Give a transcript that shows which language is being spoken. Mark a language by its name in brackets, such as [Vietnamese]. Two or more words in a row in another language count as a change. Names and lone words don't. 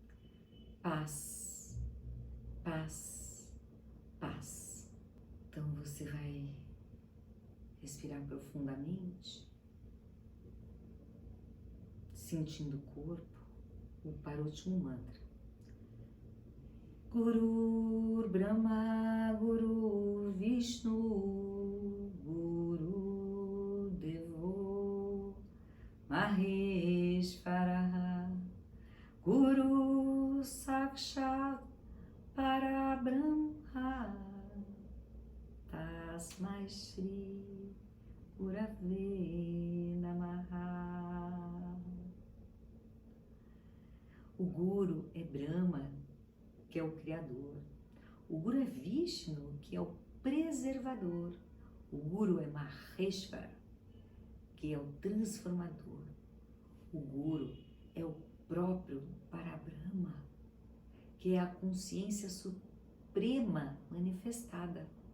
[Portuguese] Paz, paz, paz. Então você Você vai respirar profundamente, sentindo o corpo, e para o último mantra. [Sanskrit] Guru Brahma, Guru Vishnu, Guru Devo Maheshwara, Guru Sakshat Parabrahma, Tasmai Shri Gurave Namaha. [Portuguese] O Guru é Brahma, que é o Criador. O Guru é Vishnu, que é o preservador. O Guru é Maheshwara, que é o transformador. O Guru é o próprio Parabrahma, que é a consciência suprema manifestada.